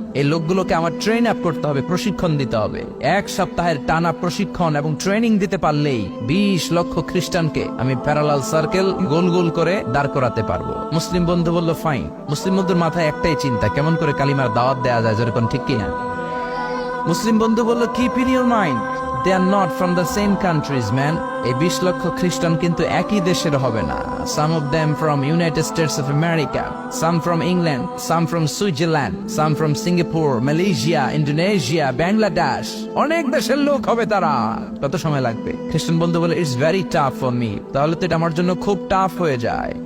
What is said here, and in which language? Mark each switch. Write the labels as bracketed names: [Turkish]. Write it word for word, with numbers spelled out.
[Bangla] এই লোকগুলোকে আমার ট্রেন আপ করতে হবে, প্রশিক্ষণ দিতে হবে। এক সপ্তাহের টানা প্রশিক্ষণ এবং ট্রেনিং দিতে পারলেই বিশ লক্ষ খ্রিস্টানকে আমি প্যারালাল সার্কেল গোল গোল করে দাঁড় করাতে পারবো। মুসলিম বন্ধু বললো, ফাইন। মুসলিম বন্ধুর মাথায় একটাই চিন্তা, কেমন করে কালিমার দাওয়াত দেওয়া যায়, যেরকম, ঠিক কিনা? মুসলিম বন্ধু বললো, [English] Keep in your mind, They are not from the same countries, man. [Bangla] এই বিশ লক্ষ খ্রিস্টান কিন্তু একই দেশের হবে না। [English] Some of them from United States of America, some from England, some from Switzerland, some from Singapore, Malaysia, Indonesia, Bangladesh. [Bangla] অনেক দেশের লোক হবে তারা। কত সময় লাগবে? খ্রিস্টান বন্ধু বলে, [English] it's very tough for me. [Bangla] তাহলে তো এটা আমার জন্য খুব টাফ হয়ে যায়।